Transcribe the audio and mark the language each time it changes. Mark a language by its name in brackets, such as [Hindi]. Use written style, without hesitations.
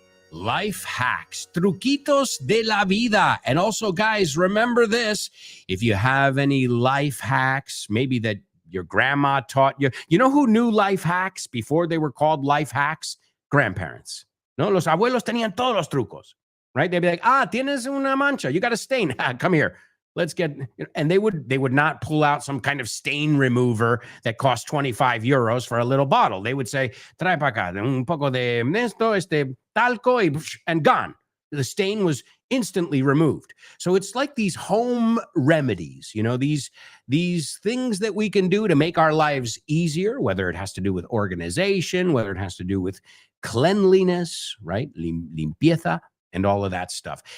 [English] Life hacks, [Spanish] truquitos de la vida. [English] And also, guys, remember this. If you have any life hacks, maybe that your grandma taught you. You know who knew life hacks before they were called life hacks? Grandparents. [Spanish] No, los abuelos tenían todos los trucos, right? [English] They'd be like, [Spanish] tienes una mancha. [English] You got a stain. Come here. Let's get, and they would not pull out some kind of stain remover that cost 25 euros for a little bottle. They would say, [Spanish] trae para acá un poco de esto, talco, [English] and gone. The stain was instantly removed. So it's like these home remedies, these things that we can do to make our lives easier, whether it has to do with organization, whether it has to do with cleanliness, right? Limpieza. And all of that stuff.